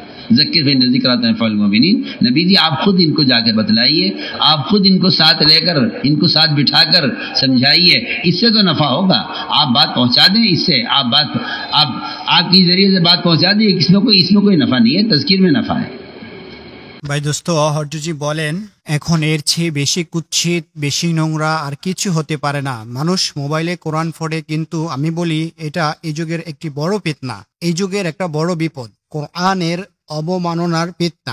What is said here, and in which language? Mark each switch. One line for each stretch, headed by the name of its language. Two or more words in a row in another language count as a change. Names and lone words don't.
Urdu: ذکر
Arabic: فإن الذکریٰ تنفع المؤمنین،
Urdu: نبی جی آپ خود ان کو جا کر بتلائیے، آپ خود ان کو ساتھ لے کر، ان کو ساتھ بٹھا کر سمجھائیے، اس سے تو نفع ہوگا۔ آپ بات پہنچا دیں، اس سے آپ کی ذریعے سے بات پہنچا دیں، اس میں کوئی نفع نہیں ہے، تذکیر میں نفع ہے۔
Bangla: ভাই দোস্ত, হরজজি বলেন এখন এর চেয়ে বেশি কুৎসিত, বেশি নোংরা আর কিছু হতে পারে না। মানুষ মোবাইলে কোরআন পড়ে, কিন্তু আমি বলি এটা এই যুগের একটি বড় ফিতনা, এই যুগের একটা বড় বিপদ, কোরআনের অবমাননার ফিতনা।